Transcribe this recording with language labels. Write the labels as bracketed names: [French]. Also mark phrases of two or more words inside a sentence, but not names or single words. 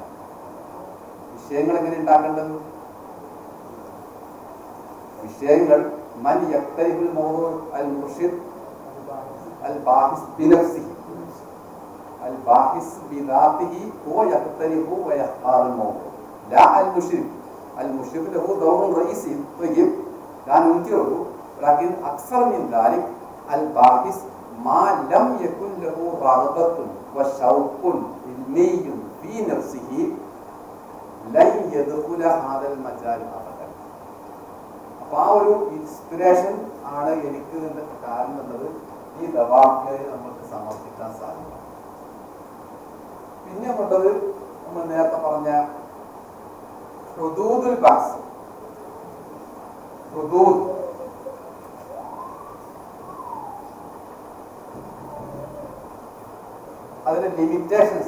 [Malayalam] വിഷയങ്ങൾ എങ്ങനെ ഉണ്ടാക്കേണ്ടത്? [Arabic] വിഷയങ്ങൾ من يقترح الموضوع المرشد الباحث بنفسه الباحث بذاته هو يقترح ويختار الموضوع لا المرشد. المشرف له دور رئيسي طيب لا ننكره ولكن أكثر من ذلك الباحث ما لم يكن له رغبة وشوق علمي في نفسه لن يدخل هذا المجال أبدا. [Malayalam] അപ്പോൾ ആ ഒരു ഇൻസ്പിറേഷൻ ആണ് എനിക്ക് ഇതിൻ്റെ കാരണം എന്നത് ഈ ദവാഫിയെ നമുക്ക് സമർപ്പിക്കാൻ സാധിക്കും. പിന്നെ ഉള്ളത് നമ്മൾ നേരത്തെ പറഞ്ഞ [Arabic] حدود البحث. [Malayalam] ഹുദൂദ് അതിന്റെ ലിമിറ്റേഷൻസ്.